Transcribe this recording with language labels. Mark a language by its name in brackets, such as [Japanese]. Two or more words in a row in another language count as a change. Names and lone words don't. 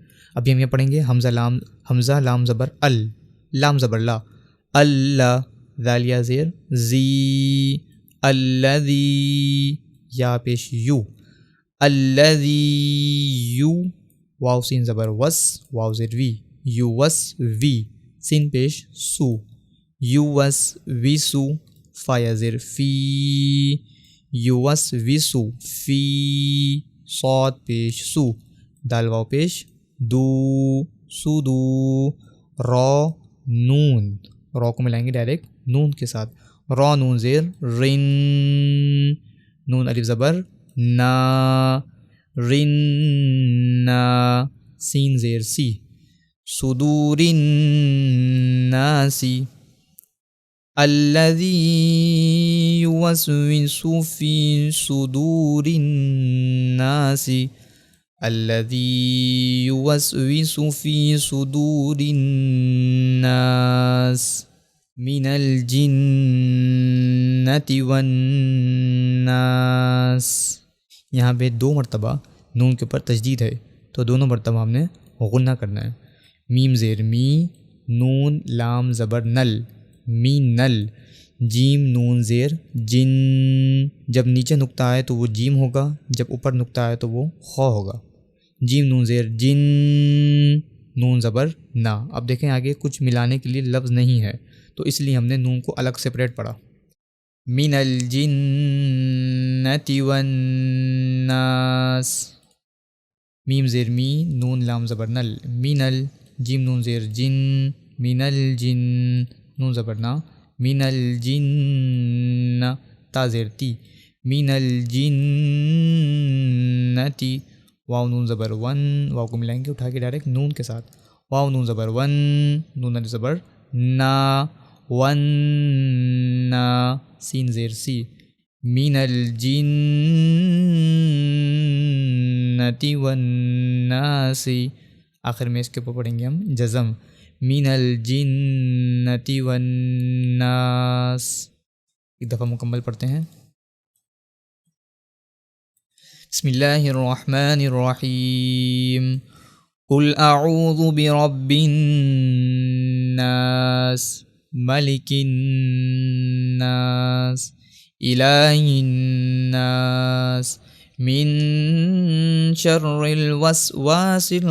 [Urdu] ابھی ہم یہ پڑھیں گے حمزہ لام زبر لام زبر لا، اللہ ذالیہ زیر زی، الذی یا پیش یو، الذی یو، واو سین زبر وس، واو زیر وی، یو وس وی، سین پیش سو، یو وس وی سو، فا یا زیر فی، یو وس وی سو فی، صاد پیش سو، دال واو پیش دو، سو دو، را نون، را کو ملائیں گے ڈائریکٹ نون کے ساتھ، را نون زیر رن، نون الف زبر نا، رن نا، سین زیر سی، [Arabic] صدور الناسی، الذی یوسوس فی صدور الناسی، الذی یوسوس فی صدور الناس من الجنۃ والناس. [Urdu] یہاں پہ 2 مرتبہ نون کے اوپر تشدید ہے تو دونوں مرتبہ ہم نے غنہ کرنا ہے. میم زیر می، نون لام زبر نل، می نل، جیم نون زیر جن، جب نیچے نقطہ آئے تو وہ جیم ہوگا، جب اوپر نقطہ آئے تو وہ خو ہوگا. جیم نون زیر جن، نون زبر نا. اب دیکھیں آگے کچھ ملانے کے لیے لفظ نہیں ہے تو اس لیے ہم نے نون کو الگ سپریٹ پڑھا. [Arabic] من الجنۃ والناس، [Urdu] میم زیر می، نون لام زبر نل، [Arabic] من ال، [Urdu] جیم نون زیر جن، [Arabic] من الجن، [Urdu] نون زبر نا، [Arabic] من الجن، [Urdu] تا زیر تی، من الجنۃ، واو نون زبر ون، واو کو ملائیں گے اٹھا کے ڈائریکٹ نون کے ساتھ، واو نون زبر ون، نون الف زبر نا، ون نا، سین زیر سی، [Arabic] من الجنۃ والناس. [Urdu] آخر میں اس کے اوپر پڑھیں گے ہم جزم، [Arabic] من الجنۃ والناس. [Urdu] ایک دفعہ مکمل پڑھتے ہیں. [Arabic] بسم اللہ الرحمن الرحیم. قل اعوذ برب الناس، ملک الناس، الہ الناس، من شر الوسواس